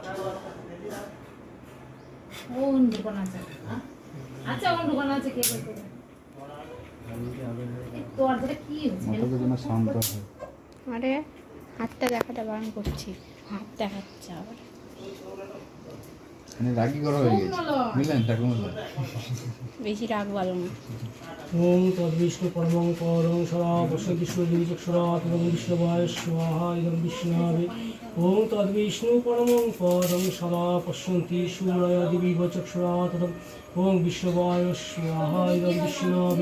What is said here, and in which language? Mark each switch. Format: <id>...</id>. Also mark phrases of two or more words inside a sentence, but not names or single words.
<bn>কোন দোকান আছে? আচ্ছা কোন দোকান আছে কে করবে? তোর যেটা কি হচ্ছে মাথাটা যেন শান্ত হয়। আরে হাতটা দেখাতে বারণ করছি, হাত দেখাচ্ছে আবার। মানে রাগি করা হয়ে গেছে বুঝলেন ঠাকুরমশাই? বেশি রাগ ভালো না।</bn> <sa>ওম তদ্বিষ্ণু পরমং পদং সদা পশ্যন্তি সূর্যচক্ষুরা তদং বিষ্ণবায় স্বাহা ইদং বিষ্ণাবে। ওম তদ্বিষ্ণু পরমং পদং সদা পশ্যন্তি সূর্যায় দিবিব চক্ষুরা তদং ওম বিষ্ণবায় স্বাহা ইদং বিষ্ণাবে।</sa>